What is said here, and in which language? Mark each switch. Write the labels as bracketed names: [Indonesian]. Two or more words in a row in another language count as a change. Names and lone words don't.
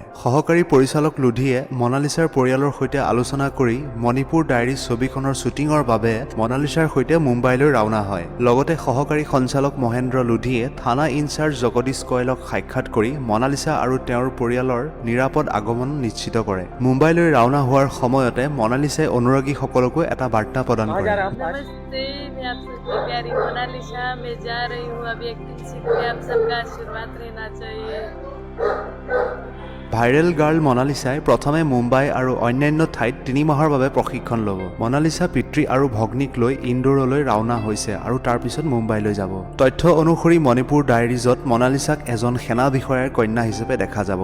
[Assamese] সহকাৰী পৰিচালক লোধিয়ে মনালিসাৰ পৰিয়ালৰ সৈতে আলোচনা কৰি মণিপুৰ ডায়েৰিজ ছবিখনৰ শ্বুটিঙৰ বাবে মনালিসাৰ সৈতে মুম্বাইলৈ ৰাওনা হয়। লগতে সহকাৰী সঞ্চালক মহেন্দ্ৰ লোধিয়ে থানা ইনচাৰ্জ জগদীশ কয়লক সাক্ষাৎ কৰি মনালিসা আৰু তেওঁৰ পৰিয়ালৰ নিৰাপদ আগমন নিশ্চিত কৰে। মুম্বাইলৈ ৰাওনা হোৱাৰ সময়তে মনালিসাই অনুৰাগীসকলকো এটা বাৰ্তা প্ৰদান [Hindi] कहाँ [Assamese] কৰে। [Hindi] जा रहे हैं आप आज? नमस्ते, मैं आप सबकी प्यारी मोनालिसा। मैं जा रही हूँ अभी एक्टिंग सीखने। आप सबका आशीर्वाद रहना चाहिए। [English] viral girl [Assamese] মনালিসাই প্ৰথমে মুম্বাই আৰু অন্যান্য ঠাইত 3 মাহৰ বাবে প্ৰশিক্ষণ ল'ব। মনালিসা পিতৃ আৰু ভগ্নীক লৈ ইন্দোৰলৈ ৰাওনা হৈছে আৰু তাৰ পিছত মুম্বাইলৈ যাব। তথ্য অনুসৰি মণিপুৰ ডায়েৰিজত মনালিসাক এজন সেনা বিষয়াৰ কন্যা হিচাপে দেখা যাব।